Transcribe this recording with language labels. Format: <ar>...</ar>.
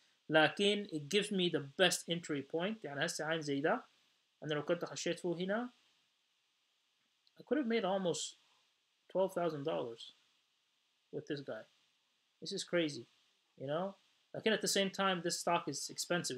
<en>لكن it gives me the best entry point.</en> <ar>يعني هسه عين زي ده أنا لو كنت خشيت فوق هنا</ar> <en>I could have made almost $12,000 with this guy. This is crazy, you know. لكن at the same time this stock is expensive.</en>